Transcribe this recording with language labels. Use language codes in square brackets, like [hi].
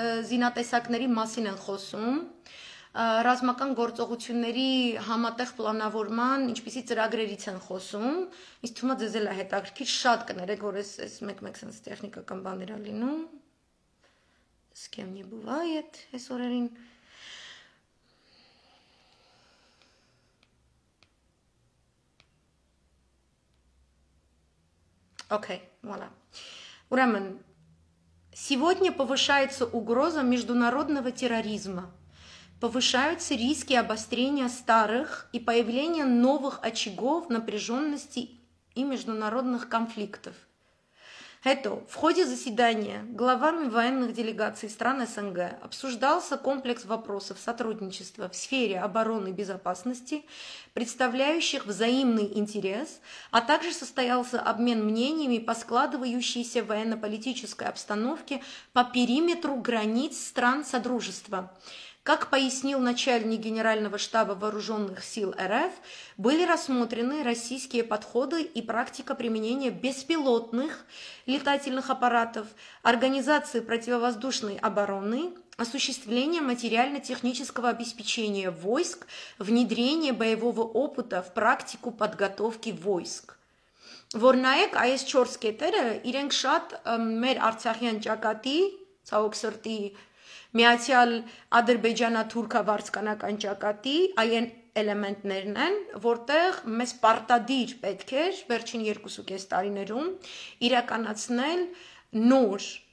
[hy] զինատեսակների մասին են խոսում ռազմական գործողությունների համատեղ պլանավորման ինչպիսի ծրագրերից են խոսում ինձ թվում է ձեզ էլ է հետաքրքիր շատ կներեք որ այս մեկ sense տեխնիկական բաներ ա լինում [ru] с кем не бывает [hy] այս օրերին Окей, voilà. Ուրեմն, [ru] сегодня повышается угроза международного терроризма. Повышаются риски обострения старых и появления новых очагов напряженности и международных конфликтов. В ходе заседания главами военных делегаций стран СНГ обсуждался комплекс вопросов сотрудничества в сфере обороны и безопасности, представляющих взаимный интерес, а также состоялся обмен мнениями по складывающейся военно-политической обстановке по периметру границ стран Содружества. Как пояснил начальник Генерального штаба Вооруженных сил РФ, были рассмотрены российские подходы и практика применения беспилотных летательных аппаратов, организации противовоздушной обороны, осуществление материально-технического обеспечения войск, внедрение боевого опыта в практику подготовки войск. [hy] Որնայեք այս 4 կետերը իրենք շատ մեր Արցախյան ճակատի, ցավոք սրտի Միացյալ Ադրբեջանա-թուրքա-վարձկանական ճակատի այն էլեմենտներն են, որտեղ մեզ պարտադիր պետք էր վերջին 2.5 տարիներում իրականացնել նոր